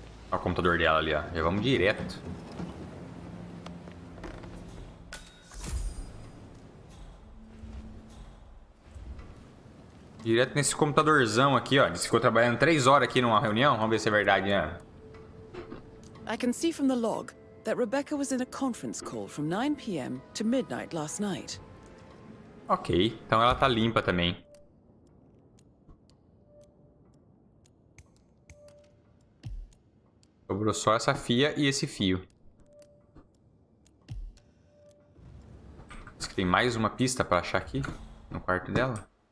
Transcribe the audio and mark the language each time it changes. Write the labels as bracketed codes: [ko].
[pt] Olha o computador dela ali, ó. Já vamos direto. Direto nesse computadorzão aqui, ó. Disse que ficou trabalhando 3 horas aqui numa reunião. Vamos ver se é verdade, né? [en] I can see from the log that Rebecca was in a conference call from 9 p.m. to midnight last night. [pt] Ok, então ela tá limpa também. Sobrou só essa fia e esse fio. Tem mais uma pista pra achar aqui no quarto dela.